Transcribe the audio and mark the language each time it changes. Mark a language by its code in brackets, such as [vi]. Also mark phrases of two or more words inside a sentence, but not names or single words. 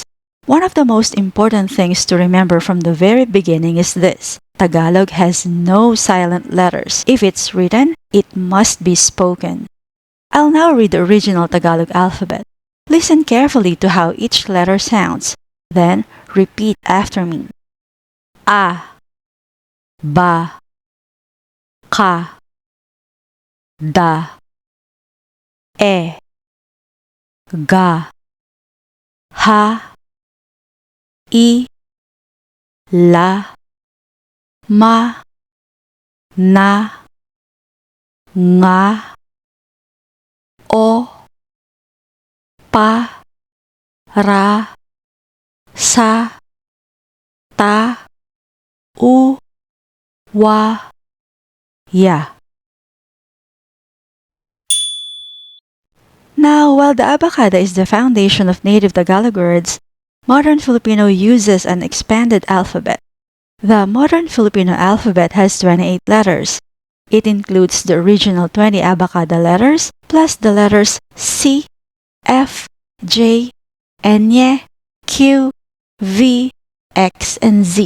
[en] One of the most important things to remember from the very beginning is this: Tagalog has no silent letters. If it's written, it must be spoken. I'll now read the original Tagalog alphabet. Listen carefully to how each letter sounds. Then, repeat after me. A, [tl] ba, ka, da, e, ga, ha, i, la, ma, na, nga, o, pa, ra, sa, ta, u, wa, ya. [en] Now, while the Abakada is the foundation of native Tagalog words, modern Filipino uses an expanded alphabet. The modern Filipino alphabet has 28 letters. It includes the original 20 Abakada letters plus the letters C, F, J, Nye, Q, V, X, and Z.